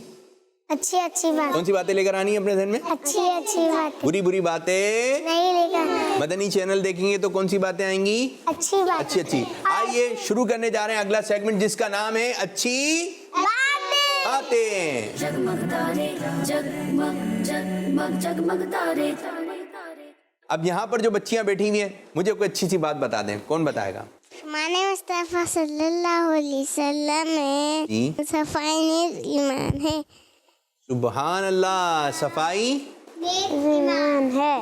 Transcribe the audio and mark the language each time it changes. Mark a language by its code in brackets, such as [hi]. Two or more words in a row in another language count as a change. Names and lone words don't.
[ur] بات؟ کون سی باتیں لے کر آنی ہے اپنے ذہن میں؟ اچھی بات. بری باتیں نہیں لے کر. مدنی چینل دیکھیں گے تو کون سی باتیں آئیں گی؟ اچھی. آئیے شروع کرنے جا رہے ہیں اگلا سیگمنٹ جس کا نام ہے اچھی باتیں. جگمگ تارے جگمگ جگمگ جگمگ تارے. اب یہاں پر جو بچیاں بیٹھی ہوئی ہیں مجھے کوئی اچھی سی بات بتا دیں. کون بتائے گا؟ ہمارے مصطفیٰ [ar] صلی اللہ علیہ وسلم [ur] میں صفائی نیک ایمان ہے. [ar] سبحان اللہ. [ur] صفائی ایمان ہے.